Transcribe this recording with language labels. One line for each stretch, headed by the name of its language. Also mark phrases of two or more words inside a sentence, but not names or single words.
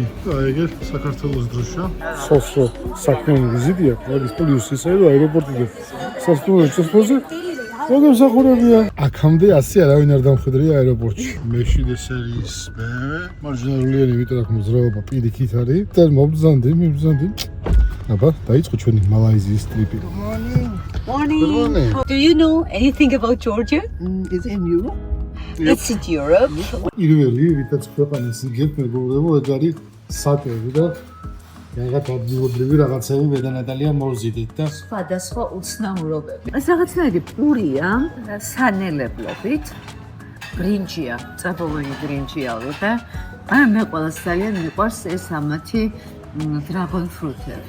Georgian: აი ეგ საქართველოს დროშა. სოსო საქმიანი ვიზიტი აქვს, მაგის პლუს ისე რომ აეროპორტიდან სასტუმროში წასვლაზე მოგემსახურებია. აქამდე ასე არავინ არ დამხვედრია აეროპორტში. მე7 სერიის BMW, მარჯნულიანი, იმიტომ რომ მოძრაობა პირიქით არის. და მობრძანდი. აბა, დაიწყო ჩვენი მალაიზიის ტრიპი.
English: Morning. Do you know anything about Georgia? Is it in Europe? It's in Europe.
Georgian: პირველი, ვიდაც ქვეყანას იგებ მეგობრებო, ეგ არის საკები და რაღაც ადგილობრივი რაღაცები მე და ნატალია მოვზიდით და სხვადასხვა უცნაურობები. ეს რაღაცნაირი პურია სანელებლობით. ბრინჯია, წაბოლოი ბრინჯია და მე ყველას ძალიან მიყვარს ეს ამათი
English: dragon fruit-
Georgian: ები.